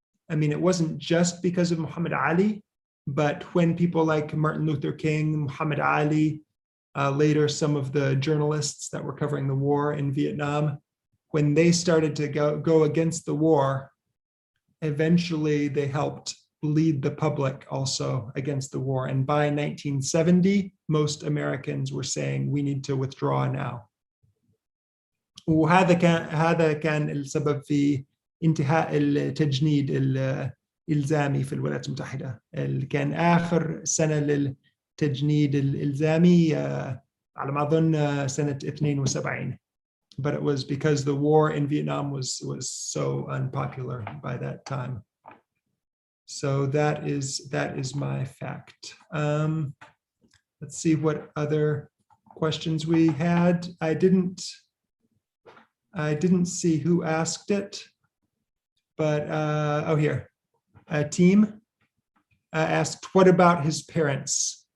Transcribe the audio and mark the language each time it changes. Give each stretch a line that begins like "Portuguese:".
English: I mean, it wasn't just because of Muhammad Ali, but when people like Martin Luther King, Muhammad Ali, later some of the journalists that were covering the war in Vietnam, when they started to go against the war, eventually they helped lead the public also against the war. And by 1970, most Americans were saying, we need to withdraw now.
Arabic: هذا كان السبب في انتهاء التجنيد الإلزامي في الولايات المتحدة. اللي كان آخر سنة للتجنيد الإلزامي على ما أظن سنة 72.
English: But it was because the war in Vietnam was so unpopular by that time. So that is my fact. Let's see what other questions we had. I didn't see who asked it, but here, Team asked, what about his parents?